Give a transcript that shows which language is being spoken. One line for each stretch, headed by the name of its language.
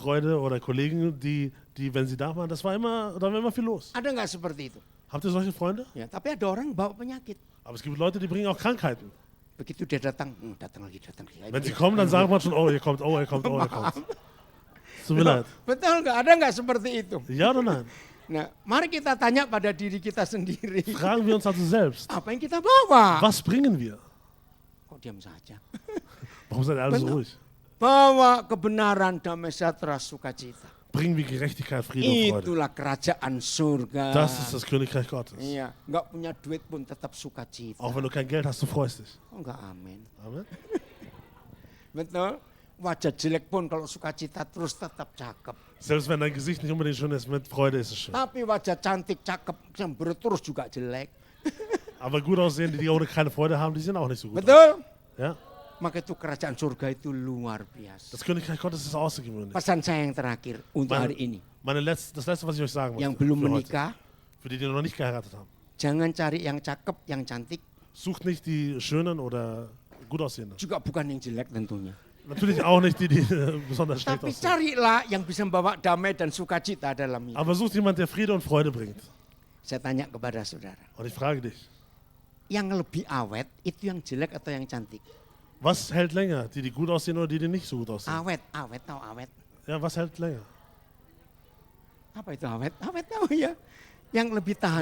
German: Freude oder Kollegen, die wenn sie da waren, da war immer viel los.
Indonesian: Ada nggak seperti itu?
German: Habt ihr solche Freunde?
Indonesian: Ya, tapi ada orang bawa penyakit.
German: Aber es gibt Leute, die bringen auch Krankheiten.
Indonesian: Begitu dia datang, datang lagi.
German: Wenn sie kommen, dann sagen wir schon, oh, ihr kommt, oh, ihr kommt, oh, ihr kommt. Tut mir leid.
Indonesian: Betul nggak? Ada nggak seperti itu?
German: Ja oder nein?
Indonesian: Nah, mari kita tanya pada diri kita sendiri.
German: Fragen wir uns also selbst,
Indonesian: Apa yang kita bawa?
German: was bringen wir?
Indonesian: Kok diam saja?
German: Warum seid ihr alle so ruhig?
Indonesian: Bawa kebenaran, damai sejahtera, sukacita.
German: Bringen wir Gerechtigkeit, Frieden und Freude.
Indonesian: Itulah kerajaan surga.
German: Das ist das Königreich Gottes.
Indonesian: Iya, nggak punya duit pun tetap sukacita.
German: Auch wenn du kein Geld hast, du freust dich.
Indonesian: Oh, enggak, amin.
German: Amen.
Indonesian: Betul? Wajah jelek pun kalau sukacita terus tetap cakep.
German: Selbst wenn dein Gesicht nicht unbedingt schön ist, mit Freude ist es schön.
Indonesian: Tapi wajah cantik, cakep, cemberut terus juga jelek.
German: Aber gut aussehen, die ohne keine Freude haben, die sind auch nicht so gut.
Indonesian: Betul?
German: Ja?
Indonesian: Maka itu kerajaan surga itu luar biasa.
German: Das Königreich Gottes ist außergewöhnlich.
Indonesian: Pesan saya yang terakhir untuk hari ini.
German: Das letzte, was ich euch sagen
Indonesian: Yang
German: möchte,
Indonesian: belum
German: für heute,
Indonesian: menikah,
German: für die noch nicht geheiratet haben.
Indonesian: jangan cari yang cakep, yang cantik,
German: Sucht nicht die Schönen oder gut aussehenden.
Indonesian: juga bukan yang jelek tentunya.
German: Natürlich auch nicht die, die besonders schlecht
Indonesian: Tapi
German: aussehen.
Indonesian: carilah yang bisa membawa damai dan sukacita dalam hidup.
German: Aber sucht jemand, der Friede und Freude bringt.
Indonesian: Saya tanya kepada saudara,
German: Und ich frage dich,
Indonesian: yang lebih awet itu yang jelek atau yang cantik?
German: was hält länger? Die gut aussehen oder die nicht so gut aussehen?
Indonesian: Awet, tahu awet.
German: Ja, was hält länger?
Indonesian: Apa itu awet? Awet tahu ya. Yang lebih tahan